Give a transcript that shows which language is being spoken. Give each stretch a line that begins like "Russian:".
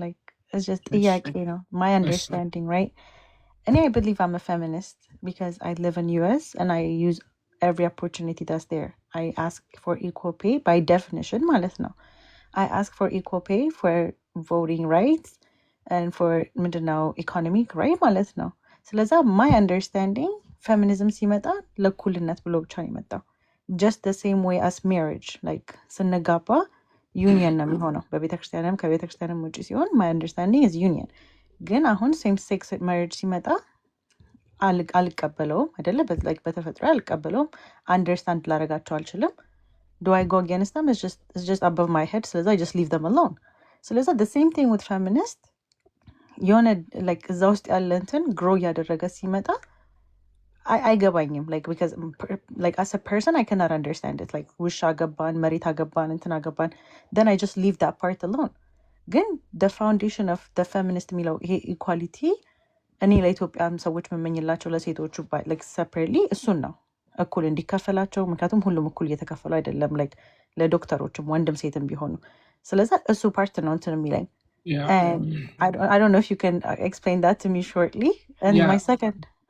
English: Like, it's just you know, my understanding, right? And I believe I'm a feminist because I live in US and I use every opportunity that's there. I ask for equal pay by definition,
Amharic: ማለት ነው.
English: I ask for equal pay for voting rights and for
Amharic: ምንድነው
English: economic right ማለት ነው.
Amharic: ስለዚህ
English: my understanding feminism
Amharic: ሲመጣ ለእኩልነት ብሎ ብቻ ነው የመጣው.
English: Just the same way as marriage, like
Amharic: ስንጋባ ዩኒየን ነው የሚሆነው በቤተክርስቲያንም ከቤተክርስቲያንም ውጪ ሲሆን
English: my understanding is union.
Amharic: ግን አሁን
English: same sex marriage
Amharic: ሲመጣ አልቀበለውም አይደለ like በተፈጥሮ አልቀበለውም understand ላረጋቸው አልችልም.
English: Do I go against them? It's just above my head, so I just leave them alone. So the same thing with feminist. የሆነ like
Amharic: እዛ ውስጥ ያለ እንትን
English: grow
Amharic: ያደረገ ሲመጣ አይገባኝም
English: like because like as a person I cannot understand it like
Amharic: ውሻ አገባን መሬት አገባን እንትን አገባን
English: then I just leave that part alone.
Amharic: ግን
English: the foundation of the feminist
Amharic: የሚለው ይሄ equality እኔ ለኢትዮጵያም ሰዎች መመኝላቸው ለሴቶቹ
English: like separately
Amharic: እሱን ነው እኩል እንዲከፈላቸው ምክንያቱም ሁሉም እኩል እየተከፈሉ አይደለም like ለዶክተሮችም ወንድም ሴትም ቢሆኑ ስለዚህ እሱ ፓርት ነው እንትን የሚለኝ
English: and I don't know if you can explain that to me shortly and my second